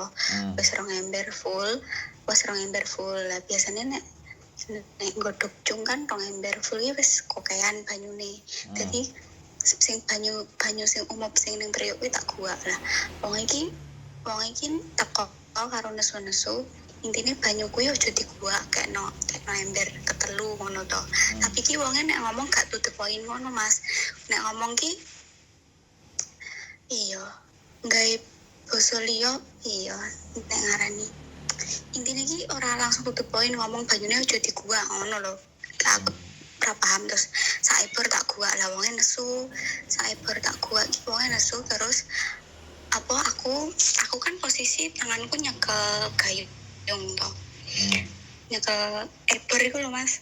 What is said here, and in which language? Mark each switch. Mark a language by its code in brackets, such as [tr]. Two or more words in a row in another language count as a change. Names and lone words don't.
[jv] Wis rong ember full, Lah biasane nek godhog cung kan rong ember full ki wis kokean banyune. Dadi sing banyu sing umum sing ning priuk kuwi tak guak lah. Wong iki teko karo nesu-nesu. Intine banyu kuwi aja diguak kekno ember ketelu ngono to. Tapi ki wonge nek ngomong gak [en] to the point [jv] ngono Mas. Nek ngomong ki iya gawe basa liya iya nek ngarani intine ki ora langsung [en] to the point [jv] ngomong banyune aja diguak ngono lho. Aku ora paham terus saibur tak guak lah wonge nesu. Saibur tak guak ki wonge nesu terus aku kan posisi tanganku nyekel gayung to. Nyekel ebor iku lho Mas.